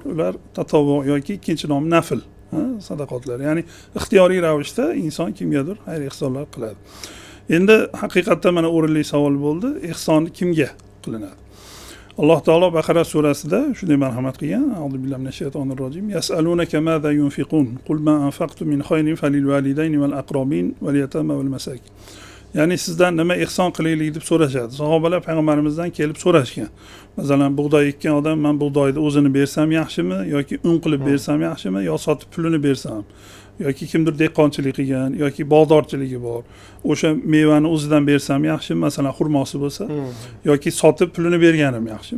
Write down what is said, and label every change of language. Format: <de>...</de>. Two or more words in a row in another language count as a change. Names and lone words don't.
<uz>Ular tatavvu yoki ikkinchi nomi nafl sadaqotlar. Ya'ni ixtiyoriy ravishda inson kimgadir xayr ehsonlar qiladi. Endi haqiqatda mana o'rinli savol bo'ldi. Ehson kimga qilinadi? Alloh taolo Baqara surasida shunday marhamat qilgan.</uz> <ar>أعوذ بالله من الشيطان الرجيم. يسألونك ماذا ينفقون؟ قل ما أنفقتم من خير فللوالدين والأقربين واليتامى والمساكين.</ar> <uz>ya'ni sizdan nima ehson qilaylik deb so'rashadi. Sahobalar payg'ambarimizdan kelib so'rashgan. Masalan, bug'doy ekkan odam, men bug'doyni o'zini bersam yaxshimi yoki un qilib bersam yaxshimi yo sotib pulini bersam, yoki kimdir dehqonchilik qilgan yoki bog'dorchiligi bor, o'sha mevani o'zidan bersam yaxshimi, masalan xurmosi bo'lsa, yoki sotib pulini berganim yaxshimi.</uz>